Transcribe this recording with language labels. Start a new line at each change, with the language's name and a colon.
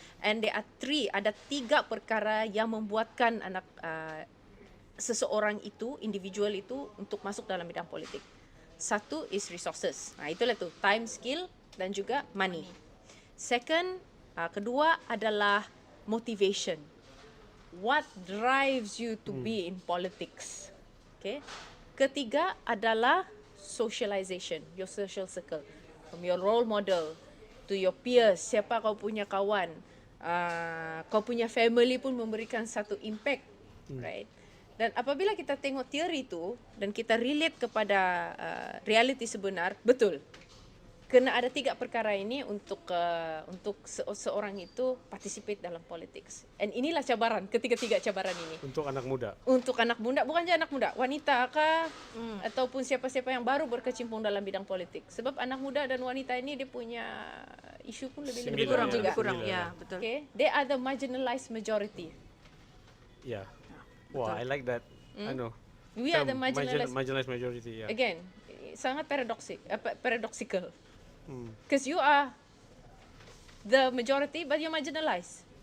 English: And there are
Malay: ada 3 perkara yang membuatkan seseorang itu, individual itu untuk masuk dalam bidang politik. Satu
English: is resources.
Malay: Itulah tu,
English: time, skill
Malay: dan juga money.
English: Second,
Malay: kedua adalah motivation.
English: What drives you to be in politics? Okay.
Malay: Ketiga adalah
English: socialization, your social circle, from your role model to your peers,
Malay: siapa kau punya kawan, kau punya
English: family
Malay: pun memberikan satu
English: impact, right?
Malay: Dan apabila kita tengok teori itu dan kita relate kepada reality sebenar, betul. Kena ada 3 perkara ini untuk seorang itu participate dalam politics.
English: And
Malay: inilah cabaran, ketiga-tiga cabaran ini. Untuk anak muda. Untuk anak muda, bukan saja anak muda, wanita kah, ataupun siapa-siapa yang baru berkecimpung dalam bidang politik. Sebab anak muda dan wanita ini dia punya isu pun lebih kurang juga. Lebih kurang, ya, betul.
English: Okay, they are the marginalized majority. Yeah. Wow, I like that. I know. We are the marginalized majority. Yeah. Again, sangat paradoxical. Because you are the majority, but you're marginalized.